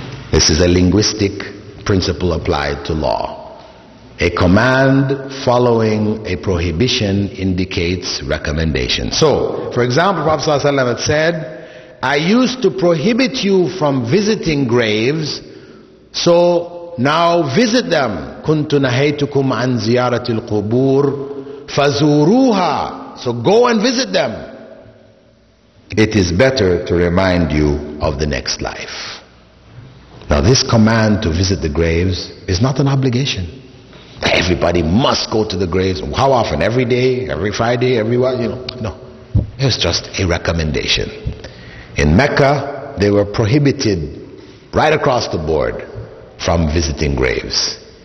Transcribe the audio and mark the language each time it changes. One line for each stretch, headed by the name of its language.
English: This is a linguistic principle applied to law. A command following a prohibition indicates recommendation. So, for example, Prophet ﷺ had said, I used to prohibit you from visiting graves, so now visit them.
Arabic: كنت نهيتكم عن زيارة القبور فزوروها.
English: So go and visit them. It is better to remind you of the next life. Now this command to visit the graves is not an obligation. Everybody must go to the graves. How often? Every day? Every Friday? Every what? No. It was just a recommendation. In Mecca, they were prohibited right across the board from visiting graves.